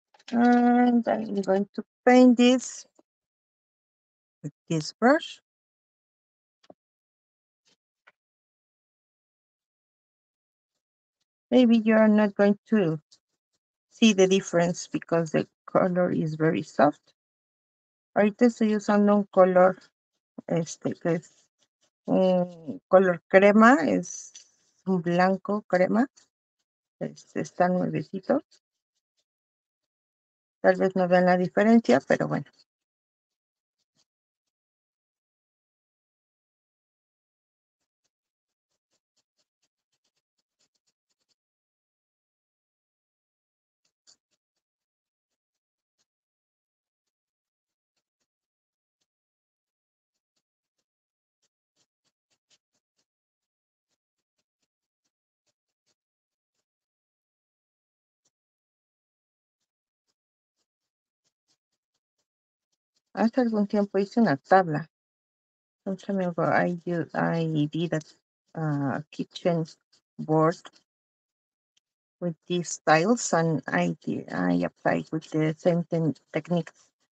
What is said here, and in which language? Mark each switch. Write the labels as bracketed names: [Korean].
[English] And I'm going to paint this with this brush. Maybe you're not going to see the difference because the color is very soft. [Spanish] Ahorita estoy usando un color, que es un color crema, es un blanco crema. Está nuevecito. Tal vez no vean la diferencia, pero bueno. Hace algún tiempo hice una tabla. [English] Some time ago, I did a kitchen board with these tiles, and I applied with the same techniques.